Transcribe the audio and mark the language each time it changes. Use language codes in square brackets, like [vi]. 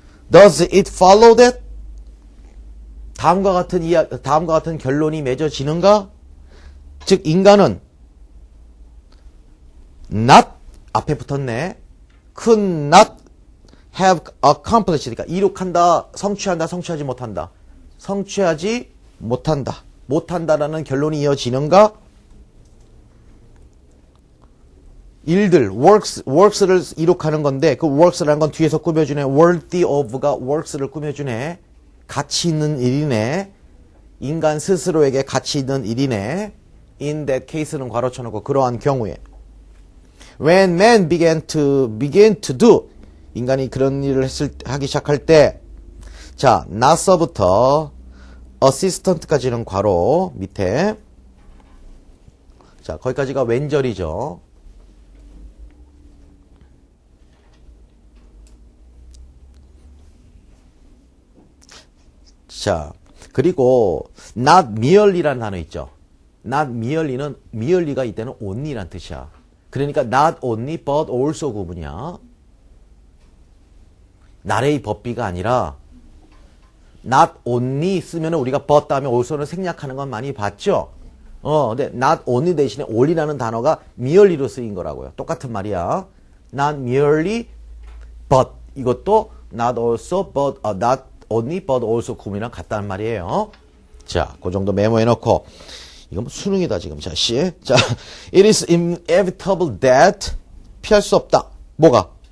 [en] Does it follow that? [ko] 다음과 같은 결론이 맺어지는가? 즉 인간은 not 앞에 붙었네. [en] could not have accomplished. [ko] 그러니까 이룩한다, 성취한다, 성취하지 못한다. 성취하지 못한다. 못한다라는 결론이 이어지는가? 일들, works를 이룩하는 건데 그 works라는 건 뒤에서 꾸며주네. worthy of가 works를 꾸며주네. 가치 있는 일이네. 인간 스스로에게 가치 있는 일이네. in that case는 괄호 쳐놓고 그러한 경우에 [en] When man began to do. [ko] 인간이 그런 일을 하기 시작할 때. 자, 나서부터 assistant까지는 괄호 밑에. 자, 거기까지가 왼절이죠. 자, 그리고 not merely라는 단어 있죠. not merely는 merely가 이때는 only란 뜻이야. 그러니까 not only but also 구문이야. 나레이 법비가 아니라 not only 쓰면 우리가 but 다음에 also는 생략하는 건 많이 봤죠. 근데 not only 대신에 only라는 단어가 merely로 쓰인 거라고요. 똑같은 말이야. not merely but 이것도 not also but not only but also 구문이랑 같다는 말이에요. 자, 그 정도 메모해 놓고 이건 뭐 수능이다 지금. 자, 씨. 자, [en] it is inevitable that [ko] 피할 수 없다. 뭐가?